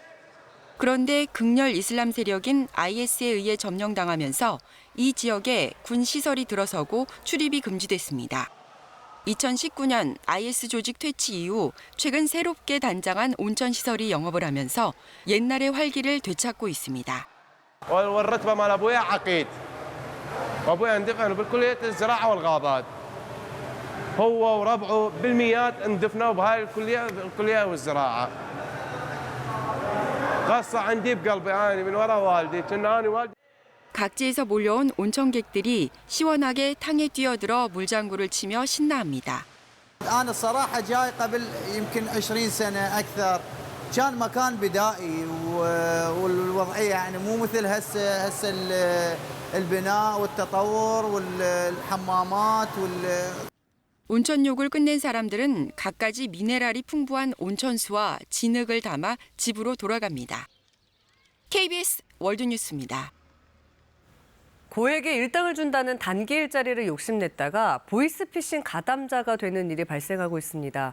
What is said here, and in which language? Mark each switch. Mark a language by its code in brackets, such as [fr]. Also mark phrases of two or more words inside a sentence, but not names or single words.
[ko] 그런데 극렬 이슬람 세력인 IS에 의해 점령당하면서 이 지역에 군 시설이 들어서고 출입이 금지됐습니다. 2019년 IS 조직 퇴치 이후 최근 새롭게 단장한 온천 시설이 영업을 하면서 옛날의 활기를 되찾고 있습니다. [ar] والرتبه مال ابويا عقيد وابويا اندفن بالكليه الزراعه والغابات هو وربعه بالمئات اندفنوا بهاي الكليه والزراعه قصه عندي بقلبي انا من وراء والدي كنا انا والدي [ko] 각지에서 몰려온 온천객들이 시원하게 탕에 뛰어들어 물장구를 치며 신나합니다. [ar] أنا الصراحة جاي قبل يمكن 20 سنة أكثر كان مكان بدائي والوضعية يعني مو مثل هسه البناء والتطور والحمامات [ko] 온천욕을 끝낸 사람들은 갖가지 미네랄이 풍부한 온천수와 진흙을 담아 집으로 돌아갑니다. KBS 월드뉴스입니다. 고액의 일당을 준다는 단기 일자리를 욕심냈다가 보이스피싱 가담자가 되는 일이 발생하고 있습니다.